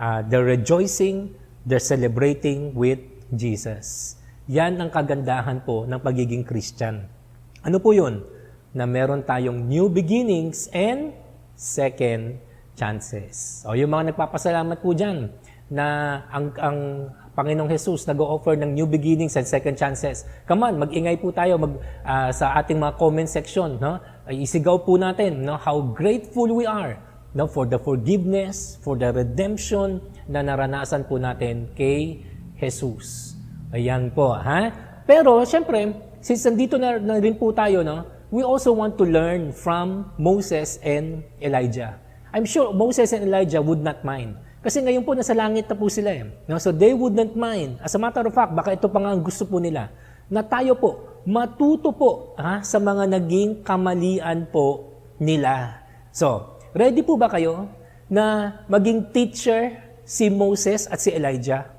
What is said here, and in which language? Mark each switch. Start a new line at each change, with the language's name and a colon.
English: They're rejoicing, they're celebrating with Jesus.
Filipino: Yan ang kagandahan po ng pagiging Christian. Ano po yun? Na meron tayong new beginnings and second chances. O yung mga nagpapasalamat po dyan na ang Panginoong Jesus nag-o-offer ng new beginnings and second chances. Come on, mag-ingay po tayo sa ating mga comment section. No? Isigaw po natin how grateful we are for the forgiveness, for the redemption na naranasan po natin kay Jesus. Ayan po. Ha?
English: Pero, syempre, since nandito na rin po tayo, we also want to learn from Moses and Elijah. I'm sure Moses and Elijah would not mind.
Filipino: Kasi ngayon po, nasa langit na po sila. So they would not mind. As a matter of fact, baka ito pa nga ang gusto po nila, na tayo po, matuto po sa mga naging kamalian po nila. So, ready po ba kayo na maging teacher si Moses at si Elijah?